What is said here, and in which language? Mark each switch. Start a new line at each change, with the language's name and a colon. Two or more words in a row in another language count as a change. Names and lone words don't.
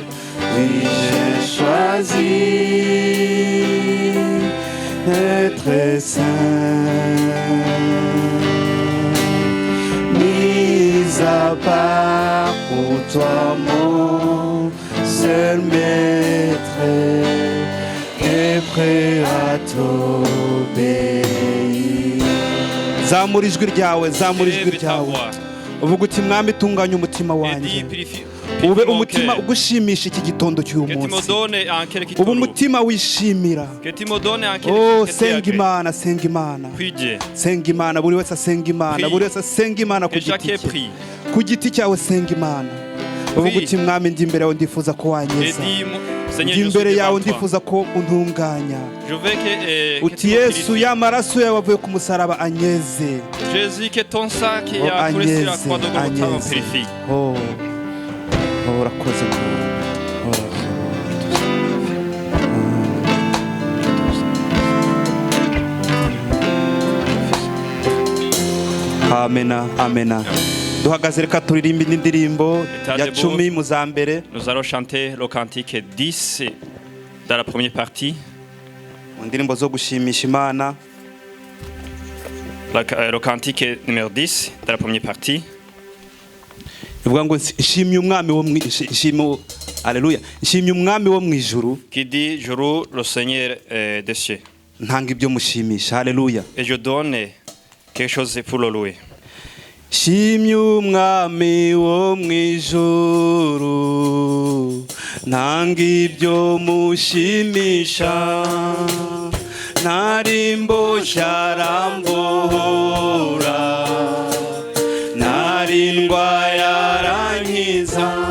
French: Oui, j'ai choisi d'être saint, mis à part pour toi, mon seul maître, et prêt à t'obéir.
Kinyarwanda: Zamura ijwi ryawe, zamura ijwi ryawe. Uvuga uti mwami tunganya umutima wanjye. Ube umutima ugushimisha iki gitondo cy'uyu munsi. Ube umutima wishimira. Oh, senga Imana, senga Imana. Senga Imana, buri wese asenga Imana, buri wese asenga Imana ku giti cye. Ku giti cyawe senga Imana. Uvuga uti mwami ndi imbere yawe ndifuza ko wanyeza. Ndi imbere yawe ndifuza ko untunganya. Uti Yesu y'amaraso yawe avuye ku musaraba anyeze.
French: Jésus que ton sang qui a coulé sur la croix de Golgotha me purifie.
Kinyarwanda: Oh, urakoze. Amena, amena. Duhagaze reka turirimba indirimbo ya 10 mu za mbere.
French: Nous allons chanter le cantique 10 dans la première partie.
Kinyarwanda: Indirimbo zo gushimisha Imana.
French: Le cantique numéro 10 dans la première partie.
Kinyarwanda: Ivuga ngo nshimye umwami wo mwishimo. Alléluia. Nshimye umwami wo mwijuru.
French: Qui dit je loue le Seigneur des cieux.
Kinyarwanda: Ntanga ibyo mushimisha. Alléluia.
French: Et je donne quelque chose pour le louer.
Kinyarwanda: Shimye umwami wo mwijuru, ntanga ibyo mushimisha, narimboshya arambohora, narindwa yarankiza.